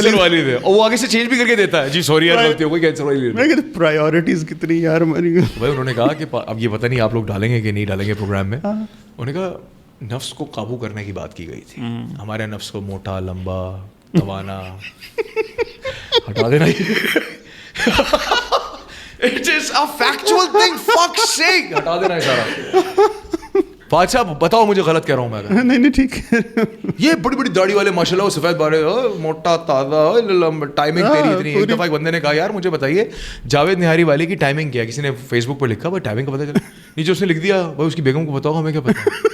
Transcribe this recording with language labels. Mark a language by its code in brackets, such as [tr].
[ur] والی تھے, اور وہ آگے سے چینج بھی کر کے دیتا ہے, جی سوری یار غلطی ہو گئی, کینسر والی. میں کہتے پرائیورٹیز کتنی یار ہماری. بھائی انہوں نے کہا کہ اب یہ پتہ نہیں آپ لوگ ڈالیں گے کہ نہیں ڈالیں گے پروگرام میں. انہوں نے کہا نفس کو قابو کرنے کی بات کی گئی تھی, ہمارے نفس کو موٹا لمبا توانا ہٹا دینا. [en] It is a factual thing, fuck's sake, [ur] ہٹا دینا ہے سارا. فہد صاحب بتاؤ مجھے غلط کہہ رہا ہوں میں. نہیں ٹھیک ہے. یہ بڑی بڑی داڑھی والے ماشاء اللہ, وہ سفید بارے, موٹا تازہ, ٹائمنگ تیری اتنی. ایک دفعہ ایک بندے نے کہا یار مجھے بتائیے جاوید نہاری والے کی ٹائمنگ کیا ہے, کسی نے فیس بک پہ لکھا, بھائی ٹائمنگ کا پتہ چلا, نیچے اس نے لکھ دیا بھائی اس کی بیگم کو بتاؤ, ہمیں کیا پتا.